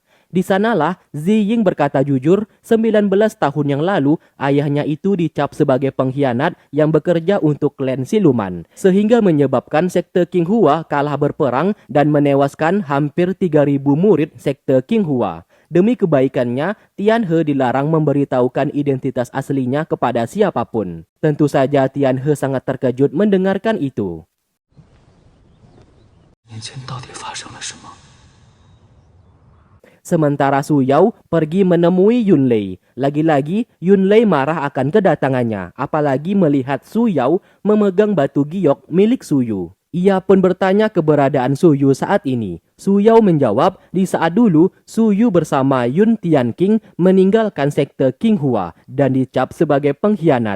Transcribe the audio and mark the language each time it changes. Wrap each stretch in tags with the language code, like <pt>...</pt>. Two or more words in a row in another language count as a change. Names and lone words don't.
<id>Di sanalah Ziying berkata jujur, 19 tahun yang lalu ayahnya itu dicap sebagai pengkhianat yang bekerja untuk klan siluman, sehingga menyebabkan sekte Qinghua kalah berperang dan menewaskan hampir 3.000 murid sekte Qinghua. Demi kebaikannya, Tian He dilarang memberitahukan identitas aslinya kepada siapapun. Tentu saja Tian He sangat terkejut mendengarkan itu.</id> <zh>年前到底发生了什么？</zh> <id>Sementara Su Yao pergi menemui Yun Lei. Lagi-lagi Yun Lei marah akan kedatangannya, apalagi melihat Su Yao memegang batu giok milik Su Yu. Ia pun bertanya keberadaan Su Yu saat ini. Su Yao menjawab, di saat dulu Su Yu bersama Yun Tianqing meninggalkan sekte Qinghua dan dicap sebagai pengkhianat.</id>